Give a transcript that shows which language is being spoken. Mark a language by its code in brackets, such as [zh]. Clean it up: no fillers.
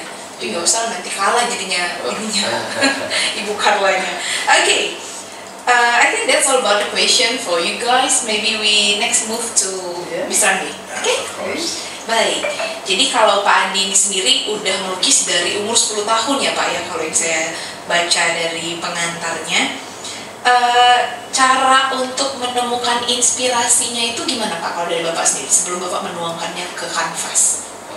[id] Tapi nggak usah, nanti kalah jadinya ininya Ibu Carlanya. [en] Oke, I think that's all about the question for you guys. Maybe we next move to Yeah. Mr. Andi. Oke? Of course. [id] Baik, jadi kalau Pak Andi ini sendiri udah melukis dari umur 10 tahun ya Pak ya, kalau yang saya baca dari pengantarnya. Cara untuk menemukan inspirasinya itu gimana Pak kalau dari Bapak sendiri sebelum Bapak menuangkannya ke kanvas?